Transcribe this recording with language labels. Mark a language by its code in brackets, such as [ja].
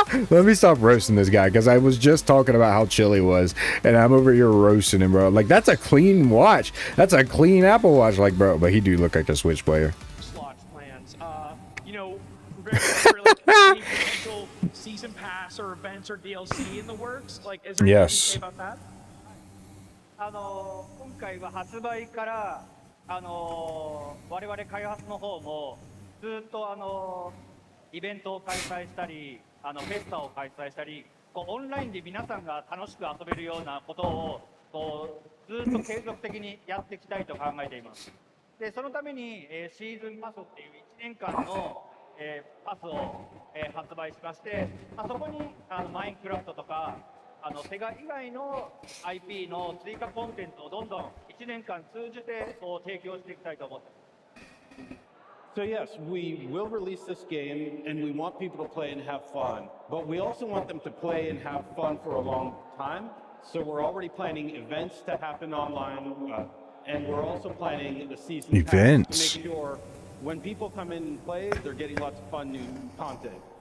[en] Let me stop roasting this guy, because I was just talking about how chill he was, and I'm over here roasting him, bro. Like, that's a clean watch. That's a clean Apple Watch, like, bro. But he do look like a Switch player. Launch plans. You know, very like any potential season pass or events or DLC in the works. Like, is there anything you can say about that? [ja] 今回は発売から我々開発の方もずっとイベントを開催したりフェスタを開催したりこうオンラインで皆さんが楽しく遊べるようなことをこうずっと継続的にやっていきたいと考えています。でそのために、シーズンパスっていう1年間の、パスを、発売しまして、そこにマインクラフトとかセガ以外の IP の追加コンテンツをどんどん1年間通じてこう提供していきたいと思っています。 [en] So yes, we will release this game, and we want people to play and have fun, but we also want them to play and have fun for a long time. So we're already planning events to happen online, and we're also planning the season Events. pass to make sure when people come in and play, they're getting lots of fun new content.